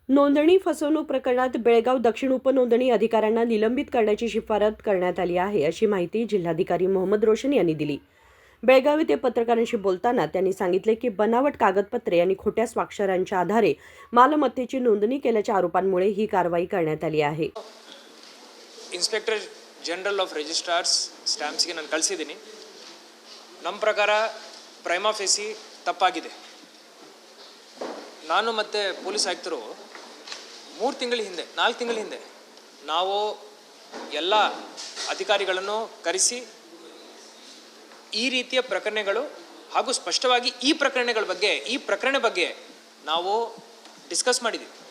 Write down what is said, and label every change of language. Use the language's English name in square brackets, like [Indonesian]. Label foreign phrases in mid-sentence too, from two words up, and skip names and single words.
[Marathi] नोंदणी फसवणूक प्रकरणात बेळगाव दक्षिण उपनोंदणी अधिकाऱ्यांना निलंबित करण्याची शिफारस करण्यात आली आहे, अशी माहिती जिल्हाधिकारी मोहम्मद रोशन यांनी दिली. बेळगाव येथे पत्रकारांशी बोलताना त्यांनी सांगितले की बनावट कागदपत्रे आणि खोट्या स्वाक्षरांच्या आधारे मालमत्तेची नोंदणी केल्याच्या आरोपांमुळे ही कारवाई करण्यात आली आहे. [English] Inspector General of Registrars Stamps [Kannada] ನಾನು ಕಳಿಸಿದ್ದೀನಿ. ನಮ್ಮ ಪ್ರಕಾರ [Latin] prima facie [Kannada] ತಪ್ಪಾಗಿದೆ. ನಾನು ಮತ್ತು ಪೊಲೀಸ್ ಆಯುಕ್ತರು 4 ತಿಂಗಳ ಹಿಂದೆ ನಾವು ಎಲ್ಲ ಅಧಿಕಾರಿಗಳನ್ನು ಕರೆಸಿ ಈ ರೀತಿಯ ಪ್ರಕರಣಗಳು ಹಾಗೂ ಸ್ಪಷ್ಟವಾಗಿ ಈ ಪ್ರಕರಣ ಬಗ್ಗೆ ನಾವು ಡಿಸ್ಕಸ್ ಮಾಡಿದ್ದೀವಿ.